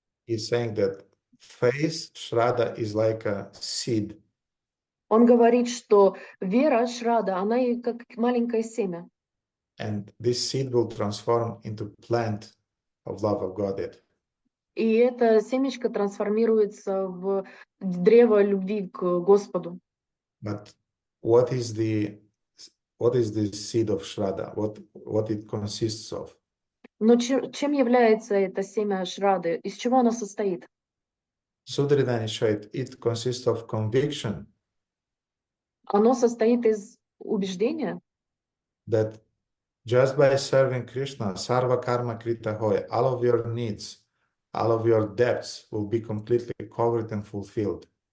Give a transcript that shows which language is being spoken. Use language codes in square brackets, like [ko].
[en] He's saying that faith, Shraddha, is like a seed. [ru] Он говорит, что вера, Шрада, она как маленькое семя. [en] And this seed will transform into plant of love of Godhead. [ru] И это семечко трансформируется в древо любви к Господу. [en] But what is what is the seed of Shraddha? What it consists of? [ru] Но чем является это семя Шрады? Из чего оно состоит? [sa] Sudridani Shait, [en] it consists of conviction [ru] Оно состоит из убеждения, [en] that just by serving Krishna, [sa] sarva karma krita hoy, [en] all of your needs, all of your debts will be completely covered and fulfilled.